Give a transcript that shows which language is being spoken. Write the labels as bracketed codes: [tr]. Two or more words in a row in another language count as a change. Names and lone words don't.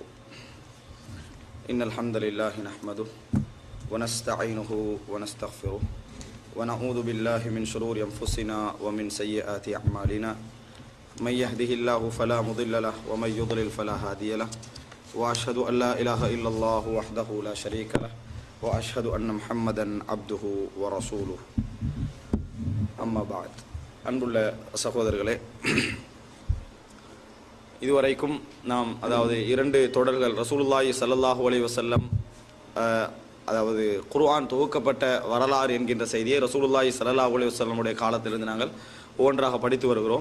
[ar] إن الحمد لله نحمده ونستعينه ونستغفره ونعوذ بالله من شرور أنفسنا ومن سيئات أعمالنا من يهده الله فلا مضل له ومن يضلل فلا هادي له وأشهد أن لا إله إلا الله وحده لا شريك له وأشهد أن محمدا عبده ورسوله أما بعد. [ta] அன்புள்ள சகோதரர்களே, இதுவரைக்கும் நாம் இரண்டு தொடர்கள் [ar] رسول الله صلى الله عليه وسلم [ta] குர்ஆன் தொகுக்கப்பட்ட வரலாறு என்கின்ற செய்தியை [ar] رسول الله صلى الله عليه وسلم [ta] காலத்திலிருந்து நாங்கள் ஒவ்வொன்றாக படித்து வருகிறோம்.